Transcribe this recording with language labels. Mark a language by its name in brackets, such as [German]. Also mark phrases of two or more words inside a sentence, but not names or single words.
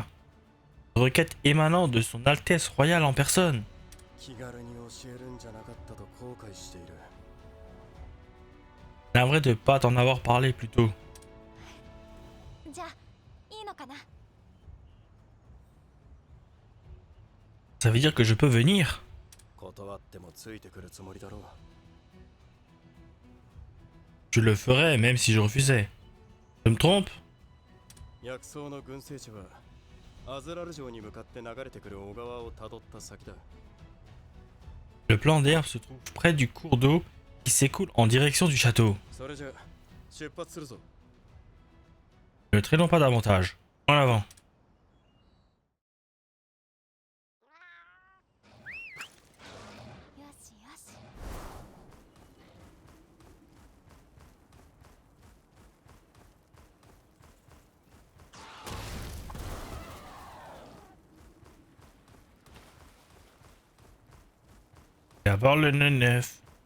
[French] Requête émanant de son Altesse Royale en personne. [Japanese] 気軽に教えるんじゃなかったと後悔している。 [French] Navré de pas t'en avoir parlé plus tôt. [Japanese] じゃあいいのかな。 [French] Ça veut dire que je peux venir? [Japanese] 断ってもついてくるつもりだろう。 [French] Je le ferais même si je refusais. Je me trompe? [Japanese] 薬草の群生地はアズラル城に向かって流れてくる小川をたどった先だ。 [French] Le plan d'herbe se trouve près du cours d'eau qui s'écoule en direction du château. [Japanese] それじゃ出発するぞ。 [French] Ne traînons pas davantage. En avant. [Japanese] よしよし。 [French] D'abord le nœud neuf.